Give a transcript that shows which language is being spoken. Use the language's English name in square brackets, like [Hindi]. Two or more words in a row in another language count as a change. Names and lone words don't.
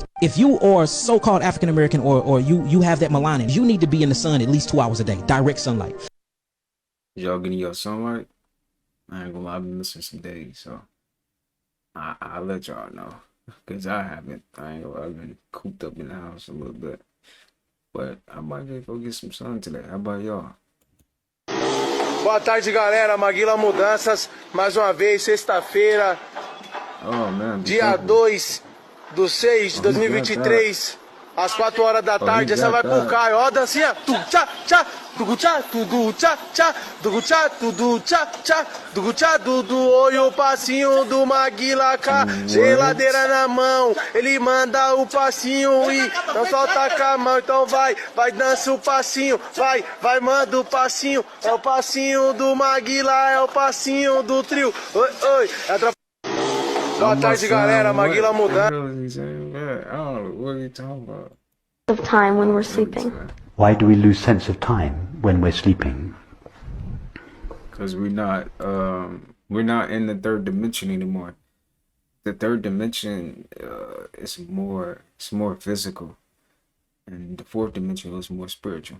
[English] If you are so-called African-American or you have that melanin, you need to be in the sun at least 2 hours a day, direct sunlight. Y'all getting your sunlight? I ain't gonna lie, I've been missing some days, so I'll let y'all know. Because I haven't. I ain't gonna lie, I've been cooped up in the house a little bit. But I might just go get some sun today. How about y'all? [Portuguese] Boa tarde, galera. Maguila Mudanças. Mais uma vez, sexta-feira. [English] Oh, man. [Portuguese] Dia 2/6/2023, às 4 horas da tarde. Essa vai pro Caio. Ó, dancinha. Tu-tchá-tchá, tugu-tchá, tudu-tchá-tchá, tugu-tchá, tudu-tchá-tchá, tugu-tchá, tudu. Oi, o passinho do Maguila cá. Geladeira na mão, ele manda o passinho e não solta com a mão. Então vai, dança o passinho. Vai, manda o passinho. É o passinho do Maguila, é o passinho do trio. Oi, Boa tarde, galera. Maguila Mudanças. [English] Of time when we're sleeping. Why do we lose sense of time when we're sleeping? Because we're not in the third dimension anymore. The third dimension is more physical, and the fourth dimension is more spiritual.